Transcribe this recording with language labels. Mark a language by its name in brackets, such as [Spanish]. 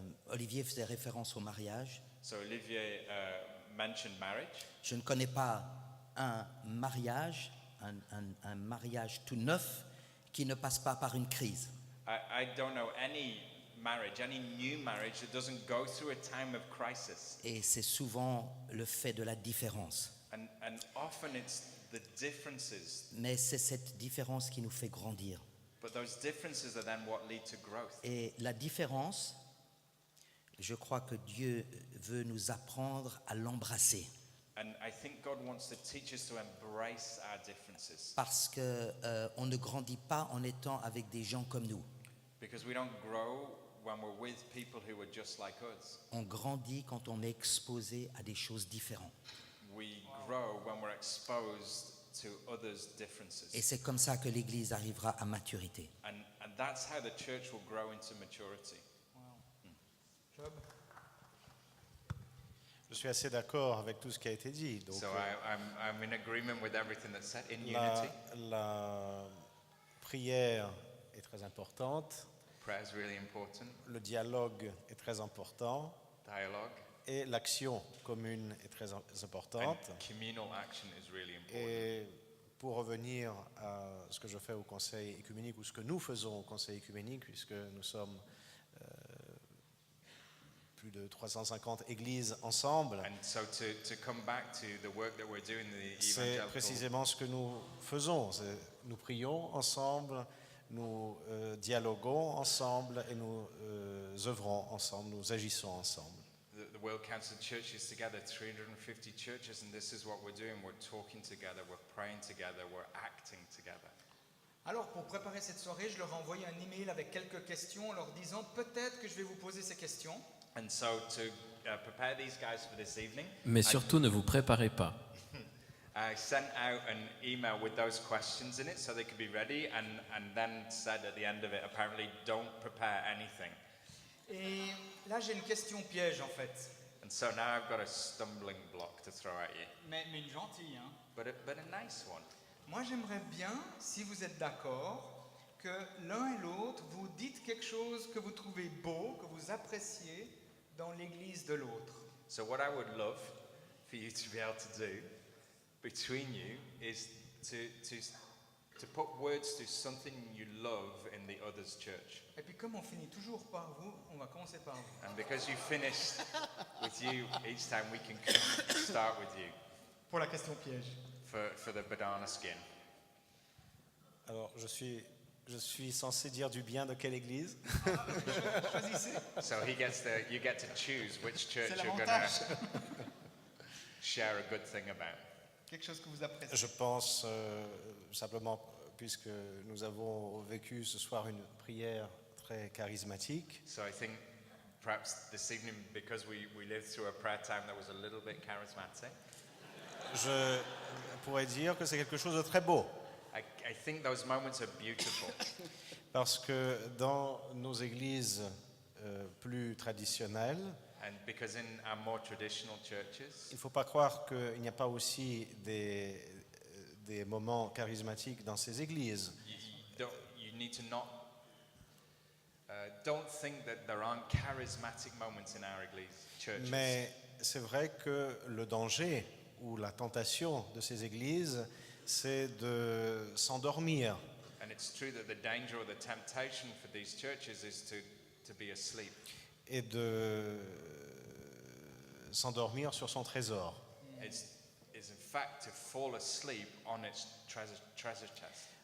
[French] Olivier faisait référence au mariage. [English] So Olivier mentioned marriage. [French] Je ne connais pas un mariage, un mariage tout neuf qui ne passe pas par une crise. [English] I don't know any marriage, any new marriage that doesn't go through a time of crisis. [French] Et c'est souvent le fait de la différence. [English] And often it's the differences, [French] Mais c'est cette différence qui nous fait grandir. [English] but those differences are then what lead to growth. [French] Et la différence, je crois que Dieu veut nous apprendre à l'embrasser. [English] And I think God wants to teach us to embrace our differences, [French] Parce qu'on ne grandit pas en étant avec des gens comme nous. [English] because we don't grow when we're with people who are just like us. [French] On grandit quand on est exposé à des choses différentes. [English] We grow when we're exposed to others' differences. [French] Et c'est comme ça que l'Église arrivera à maturité. [English] And that's how the church will grow into maturity. [French] Job? Je suis assez d'accord avec tout ce qui a été dit. Donc, [English] So I'm in agreement with everything that's said in [French] la, [English] unity. [French] la prière est très importante, [English] Prayer is really important. [French] le dialogue est très important [English] Dialogue [French] et l'action commune est très importante. [English] and communal action is really important. [French] Et pour revenir à ce que je fais au Conseil écuménique, ou ce que nous faisons au Conseil écuménique, puisque nous sommes plus de 350 églises ensemble, [English] And so to come back to the work that we're doing, the [French] c'est [English] evangelical, [French] précisément ce que nous faisons. Nous prions ensemble, nous dialoguons ensemble et nous œuvrons ensemble, nous agissons ensemble. [English] the World Council of Churches together, 350 churches, and this is what we're doing. We're talking together, we're praying together, we're acting together. [French] Alors, pour préparer cette soirée, je leur ai envoyé un email avec quelques questions en leur disant peut-être que je vais vous poser ces questions. [English] And so to prepare these guys for this evening, [French] mais surtout ne vous préparez pas. [English] I sent out an email with those questions in it so they could be ready, and then said at the end of it, apparently, don't prepare anything. [French] Et là, j'ai une question piège en fait, [English] And so now I've got a stumbling block to throw at you, [French] mais une gentille. Hein. [English] but a nice one. [French] Moi, j'aimerais bien, si vous êtes d'accord, que l'un et l'autre vous dites quelque chose que vous trouvez beau, que vous appréciez dans l'église de l'autre. [English] So what I would love for you to be able to do between you is to to put words to something you love in the other's church. [French] Et puis comme on finit toujours par vous, on va commencer par vous. [English] And because you finished with you each time, we can start with you [French] Pour la question piège. [English] for the banana skin. [French] Alors, je suis censé dire du bien de quelle église? Choisissez. [English] So you get to choose which church [French] C'est [English] you're going to [French] l'avantage. [English] share a good thing about. [French] Quelque chose que vous appréciez. Je pense simplement, puisque nous avons vécu ce soir une prière très charismatique, [English] So I think perhaps this evening, because we lived through a prayer time that was a little bit charismatic, [French] je pourrais dire que c'est quelque chose de très beau. [English] I think those moments are beautiful. [French] Parce que dans nos églises plus traditionnelles, [English] And because in our more traditional churches, [French] il ne faut pas croire qu'il n'y a pas aussi des moments charismatiques dans ces églises. [English] you need to not, don't think that there aren't charismatic moments in our churches. [French] Mais c'est vrai que le danger ou la tentation de ces églises, c'est de s'endormir. [English] And it's true that the danger or the temptation for these churches is to be asleep. [French] Et de s'endormir sur son trésor. [English] It's in fact to fall asleep on its treasure chest.